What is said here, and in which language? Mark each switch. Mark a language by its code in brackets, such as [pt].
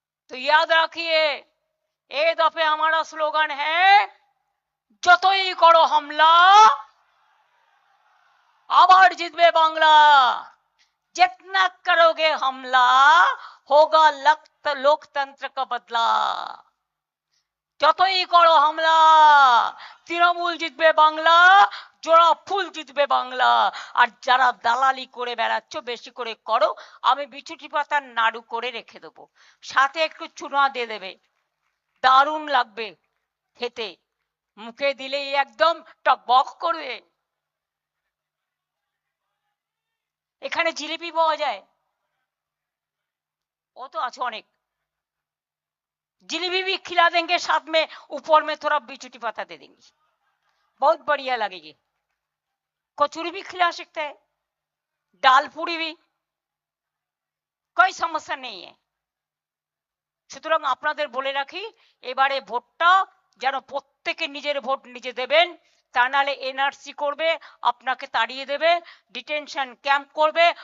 [hi] तो याद रखिए ए दफे हमारा स्लोगन है [bn] যতই [hi] करो हमला [bn] आबार जितबे बांग्ला। [hi] जितना करोगे हमला होगा लोकतंत्र का बदला। [bn] যতই [hi] करो हमला [bn] তৃণমূল জিতবে বাংলা, জোড়া ফুল জিতবে বাংলা। আর যারা দালালি করে বেড়াচ্ছ বেশি করে করো, আমি বিছুটি পাতার নাড়ু করে রেখে দেবো, সাথে একটু চুনা দিয়ে দেবে, দারুণ লাগবে খেতে। মুখে দিলেই একদম টকবক করবে। এখানে জিলিপি পাওয়া যায়, [hi] वो तो [bn] আছে অনেক, [hi] जिलेबी भी खिला देंगे, साथ में ऊपर में थोड़ा बिचूटी पत्ता दे देंगे, बहुत बढ़िया लगेगी। कचौरी भी खिला सकते हैं, डाल पूरी भी, कोई समस्या नहीं है। [bn] সুতরাং আপনাদের বলে রাখি, এবারে ভোটটা যেন প্রত্যেকে নিজের ভোট নিজে দেবেন, তা নাহলে এনআরসি করবে, আপনাকে তাড়িয়ে দেবে, ডিটেনশন ক্যাম্প করবে।